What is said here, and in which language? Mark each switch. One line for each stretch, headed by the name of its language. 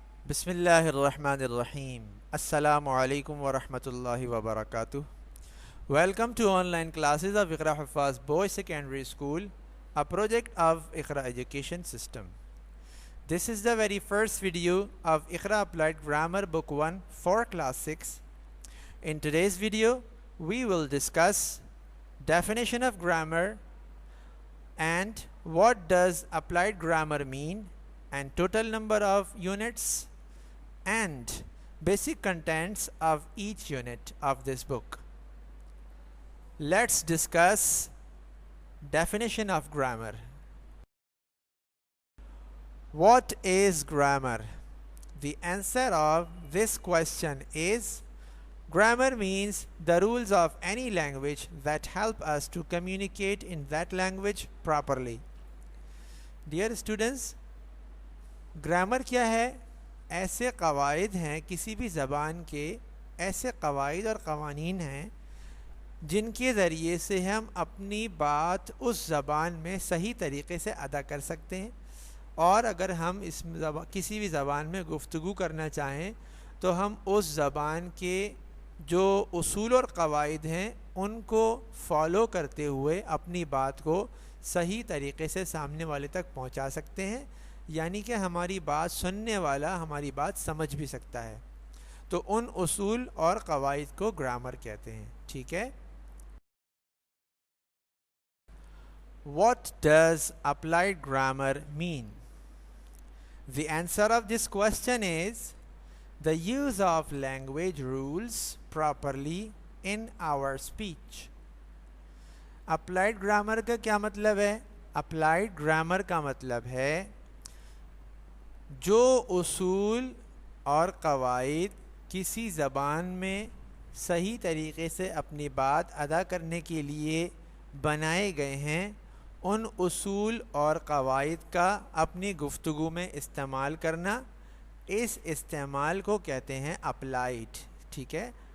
Arabic: بسم اللہ الرحمن الرحیم السلام علیکم ورحمۃ اللہ وبرکاتہ.
English: Welcome to online classes of Iqra Hufaz Boys Secondary School, a project of Iqra Education System. This is the very first video of Iqra Applied Grammar Book 1 for Class 6. In today's video, we will discuss definition of grammar and what does applied grammar mean, and total number of units and basic contents of each unit of this book. Let's discuss definition of grammar. What is grammar? The answer of this question is grammar means the rules of any language that help us to communicate in that language properly. Dear students,
Urdu: grammar کیا ہے؟ ایسے قواعد ہیں، کسی بھی زبان کے ایسے قواعد اور قوانین ہیں جن کے ذریعے سے ہم اپنی بات اس زبان میں صحیح طریقے سے ادا کر سکتے ہیں، اور اگر ہم کسی بھی زبان میں گفتگو کرنا چاہیں تو ہم اس زبان کے جو اصول اور قواعد ہیں ان کو فالو کرتے ہوئے اپنی بات کو صحیح طریقے سے سامنے والے تک پہنچا سکتے ہیں، یعنی کہ ہماری بات سننے والا ہماری بات سمجھ بھی سکتا ہے. تو ان اصول اور قواعد کو گرامر کہتے ہیں. ٹھیک ہے.
English: What does applied grammar mean? The answer of this question is the use of language rules properly in our speech.
Urdu: Applied grammar کا کیا مطلب ہے؟ Applied grammar کا مطلب ہے جو اصول اور قواعد کسی زبان میں صحیح طریقے سے اپنی بات ادا کرنے کے لیے بنائے گئے ہیں، ان اصول اور قواعد کا اپنی گفتگو میں استعمال کرنا، اس استعمال کو کہتے ہیں اپلائیڈ. ٹھیک ہے.